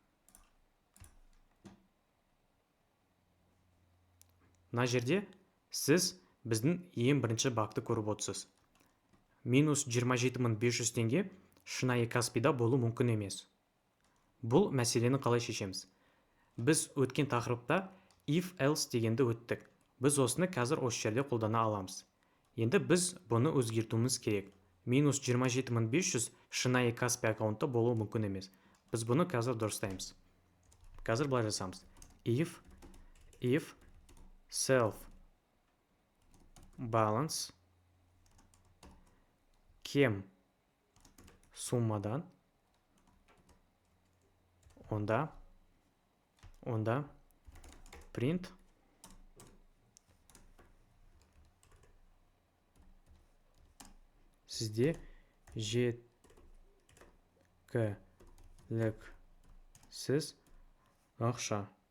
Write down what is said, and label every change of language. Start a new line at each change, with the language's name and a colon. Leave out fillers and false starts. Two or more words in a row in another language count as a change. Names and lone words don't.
Kazakh: Мына жерде сіз біздің ең бірінші бакты көріп отырсыз. Минус 27.500 теңге шынайы Каспида болу мүмкін емес. Бұл мәселені қалай шешеміз? Біз өткен тақырыпта
English: if else
Kazakh: дегенді өттік. Біз осыны қазір осы жерде қолдана аламыз. Енді біз бұны өзгертуіміз керек. Минус 27.500 шынайы Каспи аккаунтта болу мүмкін емес. Біз бұны қазір дұрыстаймыз. Қазір былай жасамыз.
English: If self balance
Kazakh: кем суммадан, онда print сізде жеткіліксіз ақша.